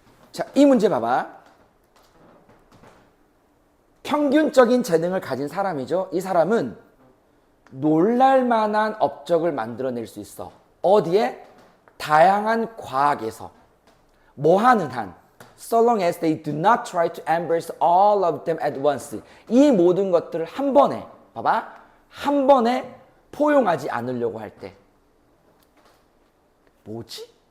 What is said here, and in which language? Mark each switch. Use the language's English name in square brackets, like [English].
[Korean] 자, 이 문제 봐봐. 평균적인 재능을 가진 사람이죠. 이 사람은 놀랄만한 업적을 만들어낼 수 있어. 어디에? 다양한 과학에서. 뭐 하는 한? [English] So long as they do not try to embrace all of them at once. [Korean] 이 모든 것들을 한 번에, 봐봐. 한 번에 포용하지 않으려고 할 때. 뭐지?